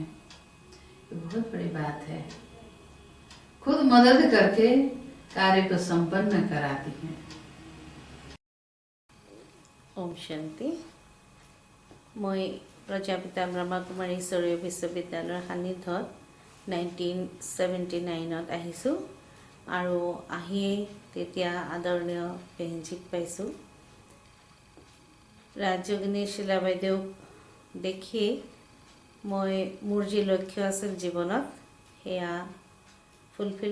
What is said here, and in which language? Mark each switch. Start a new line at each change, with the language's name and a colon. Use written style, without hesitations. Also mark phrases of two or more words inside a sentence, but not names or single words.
Hindi: ये बहुत बड़ी बात है। खुद मदद करके कार्य को संपन्न कराती हैं। ओम शांति।
Assamese: मैं प्रजापिता ब्रह्मकुमारी ईश्वरीय विश्वविद्यालयৰ সান্নিধ্যত 1979 আহিছোঁ আৰু আহিয়ে তেতিয়া আদৰণীয় পেহীজীক পাইছোঁ। ৰাজযোগিনী শিলা বাইদেউক দেখিয়ে মই মোৰ যি লক্ষ্য আছিল জীৱনত সেয়া ফুলফিল